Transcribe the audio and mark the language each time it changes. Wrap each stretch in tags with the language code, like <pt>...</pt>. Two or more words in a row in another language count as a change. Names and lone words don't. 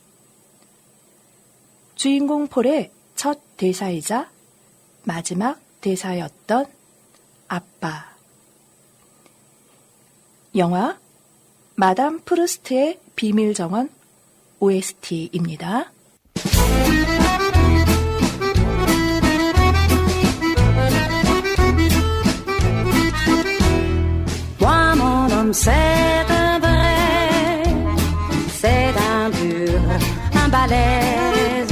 <ko>주인공 폴의 첫 대사이자 마지막 대사였던 아빠. 영화 마담 프루스트의 비밀 정원 OST입니다.</ko> <fr>Moi, mon homme, c'est un vrai, c'est un dur, un balèze.</fr>